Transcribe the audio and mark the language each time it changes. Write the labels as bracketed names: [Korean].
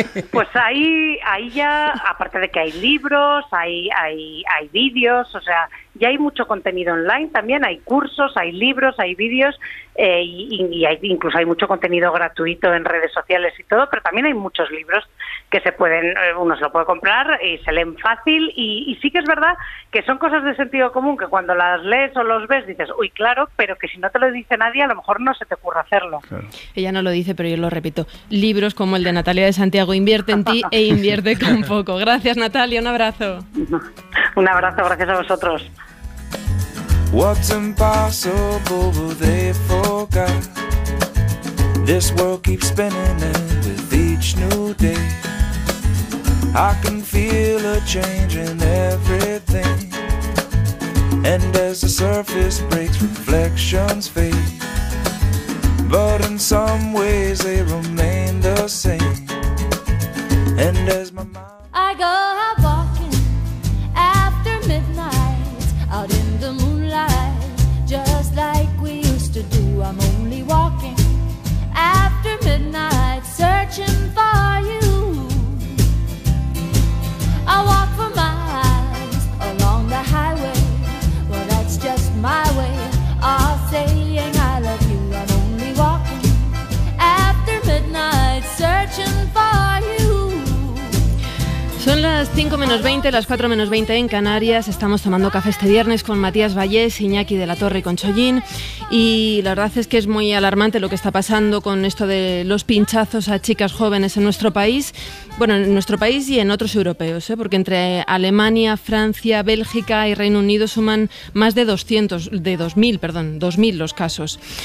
[Spanish] Pues ahí ya, aparte de que hay libros, hay vídeos, o sea, ya hay mucho contenido online también, hay cursos, hay libros, hay vídeos incluso hay mucho contenido gratuito en redes sociales y todo, pero también hay muchos libros que uno se lo puede comprar y se leen fácil y sí que es verdad que son cosas de sentido común que cuando las lees o los ves dices, uy, claro, pero que si no te lo dice nadie a lo mejor no se te ocurre hacerlo. Claro. Ella no lo dice, pero yo lo repito. Libros como el de Natalia de Santiago, Invierte en ti e invierte con poco. Gracias, Natalia, un abrazo. Un abrazo, gracias a vosotros. [English] What's impossible they forgot. This world keeps spinning and with each new day I can feel a change in everything. And as the surface breaks, reflections fade, but in some ways they remain the same. And as my mind I go out walking after midnight, out in the moonlight, just like we used to do. I'm only walking after midnight, searching for you. I walk for miles along the highway, well that's just my way of saying I love you. I'm only walking after midnight, searching for you. [Spanish] Son las 5 menos 20, las 4 menos 20 en Canarias. Estamos tomando café este viernes con Matías Vallés, Iñaki de la Torre y con Chollín. Y la verdad es que es muy alarmante lo que está pasando con esto de los pinchazos a chicas jóvenes en nuestro país. Bueno, en nuestro país y en otros europeos, porque entre Alemania, Francia, Bélgica y Reino Unido suman más de 2.000 los casos.